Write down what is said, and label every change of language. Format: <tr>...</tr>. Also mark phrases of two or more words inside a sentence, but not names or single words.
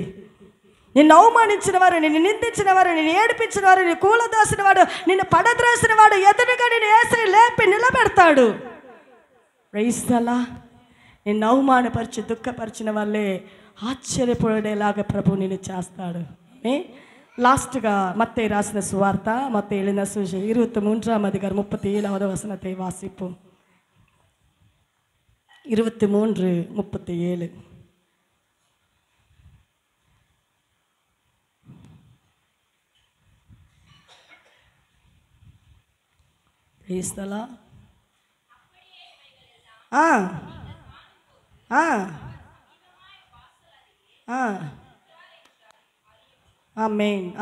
<te>నిన్ను అవమానించిన వారు, నిన్ను నిందించిన వారు, నిన్ను ఏడిపించిన వారు, నిన్ను కూలదోసిన వాడు, నిన్ను పడద్రేసిన వాడు ఎదురుగా నిన్ను యేసయ్య లేపి నిలబెడతాడు.</te> <en>Praise the Lord.</en> <te>నిన్ను అవమానపరిచి దుఃఖపరిచిన వాళ్ళే ఆశ్చర్యపడేలాగా ప్రభు నిన్ను చేస్తాడు. లాస్ట్గా మత్తయి రాసిన సువార్త,</te> <ta>మత్తయి எழுதின சுவிசேஷம் 23ஆம் அதிகாரம் 37வது வசனத்தை வாசிப்போம். 23:37.</ta> <en>Praise the Lord.</en> <te>ఆమేన్.</te>